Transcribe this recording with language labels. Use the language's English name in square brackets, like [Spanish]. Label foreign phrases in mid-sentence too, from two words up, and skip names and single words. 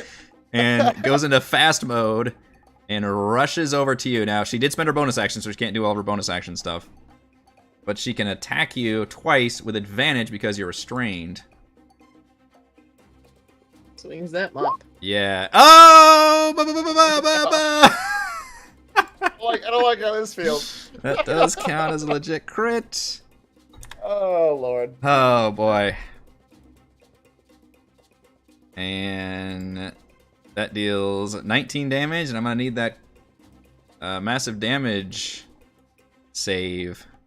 [English] And goes into fast mode and rushes over to you. Now, she did spend her bonus action, so she can't do all of her bonus action stuff. But she can attack you twice with advantage because you're restrained. swings that mop. Yeah. Oh! Ba, ba, ba, ba, ba, ba. I don't like how this feels. That does count as a legit crit. Oh, Lord. Oh, boy. And that deals 19 damage, and I'm going to need that massive damage save.